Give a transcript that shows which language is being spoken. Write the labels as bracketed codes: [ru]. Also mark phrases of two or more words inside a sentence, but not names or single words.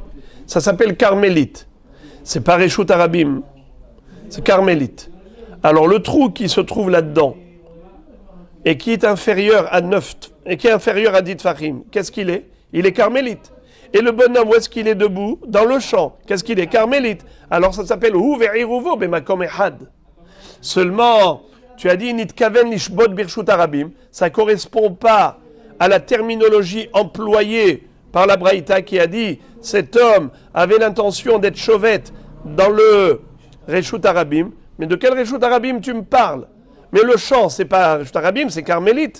[fr] Ça s'appelle carmélite. C'est pas [he] רשות הרבים. [fr] C'est carmélite. Alors le trou qui se trouve là-dedans et qui est inférieur à 9 et qui est inférieur à 10 tfachim, qu'est-ce qu'il est? Il est carmélite. Et le bonhomme, où est-ce qu'il est debout? Dans le champ. Qu'est-ce qu'il est? Carmélite. Alors ça s'appelle [he] הוא ועירובו במקום אחד. [fr] Seulement, tu as dit [he] נתכוון לשבות ברשות הרבים. [fr] Ça correspond pas à la terminologie employée par la Braïta qui a dit cet homme avait l'intention d'être chauvette dans le [he] רשות הרבים. [fr] Mais de quel [he] רשות הרבים [fr] tu me parles? Mais le champ, c'est pas [he] רשות הרבים, [fr] c'est carmélite.